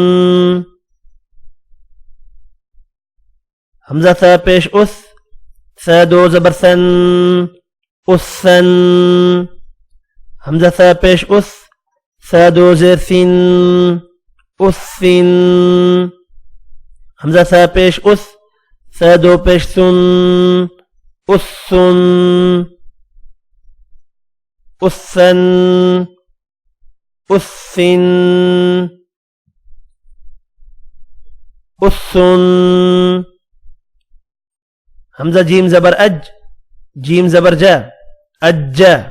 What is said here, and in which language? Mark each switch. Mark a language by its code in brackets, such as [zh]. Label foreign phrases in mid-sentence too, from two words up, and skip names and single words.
[ur] همزه ثا پیش اث ثا دو زبر ثن اثن. همزه ثا پیش اث ثا دو زیر ثن اثن. همزه ثا پیش اث س دو پیش سن, اسسن، اسّن، اسِّن، اسُّن. ہمزہ جیم زبر اج، جیم زبر جا، اجّ.